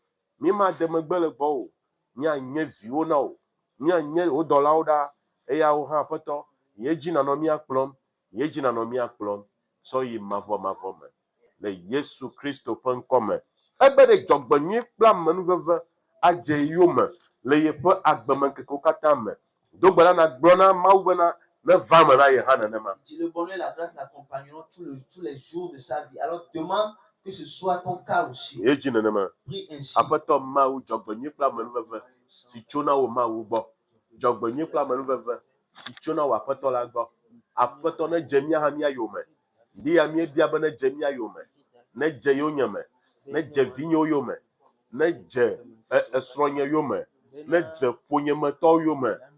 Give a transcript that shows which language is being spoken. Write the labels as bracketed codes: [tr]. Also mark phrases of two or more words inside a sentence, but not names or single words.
[ee] mímade megbe le gbɔ o míanye viwo na o míanye wò dɔlawo ɖaa eyawo hã aƒetɔ yedzi nanɔ mía kplɔm yedzi nanɔ mía kplɔm sɔ yi mavɔmavɔ me le Yesu Kristo ƒe ŋkɔ me ebe ɖe dzɔgbenyui kple amenuveve adze yome le yeƒe agbemeŋkekewo katã me dogbe la nagblɔ na Mawu bena ne va me na ye hã nenema. [fr] Si le bonheur et la grâce l'accompagneront tous les jours de sa vie, alors demande que ce soit ton cas aussi. [ee] Yedzi nenema. [fr] Prie ainsi. [ee] Aƒetɔ Mawu dzɔgbenyui kple amenuveve si tso na wo Mawu gbɔ dzɔgbenyui kple amenuveve si tso na wo aƒetɔ la gbɔ aƒetɔ ne dze mía hã mía yome ndi ya míebia be ne dze mía yome ne dze yonyeme ne dze vinyewo yome ne dze esrɔ̃nye yome ne dze ƒonyemetɔwo yome